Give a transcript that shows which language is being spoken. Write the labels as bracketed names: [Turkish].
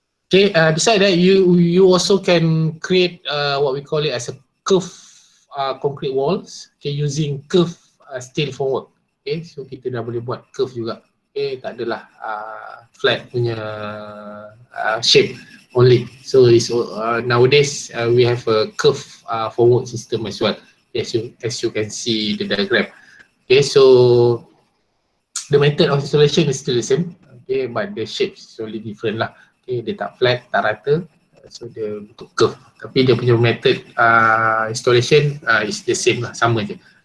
[English] Okay, besides that, you also can create what we call it as a curve concrete walls. Okay, using curve steel formwork. [Malay] Okay, so kita dah boleh buat curve juga. Okay, tak adalah flat punya shape only. [English] So it's, nowadays we have a curve formwork system as well, as you can see the diagram. Okay, so the method of installation is still the same, okay, but the shape is only different lah. [Malay] Okay, dia tak flat, tak rata, so dia bentuk curve. Tapi dia punya method installation [English] is the same [Malay] lah, sama je.